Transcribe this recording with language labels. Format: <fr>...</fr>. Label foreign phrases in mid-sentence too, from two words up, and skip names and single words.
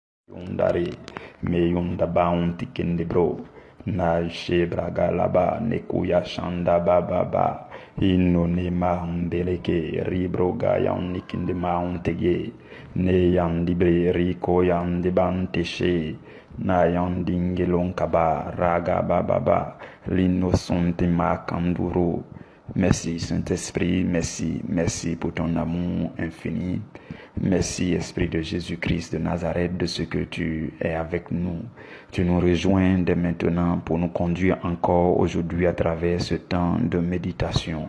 <fr>Yundare me yunda bounty kinde bro na shebraga laba nekuya shanda baba ino ne maundeleke ribroga yan nikinde mauntege ne yan libre riko yan de banteshe na yan dingelon kaba raga baba l'innocente makanduro. Merci Saint-Esprit, merci pour ton amour infini. Merci Esprit de Jésus-Christ de Nazareth de ce que tu es avec nous. Tu nous rejoins dès maintenant pour nous conduire encore aujourd'hui à travers ce temps de méditation.</fr>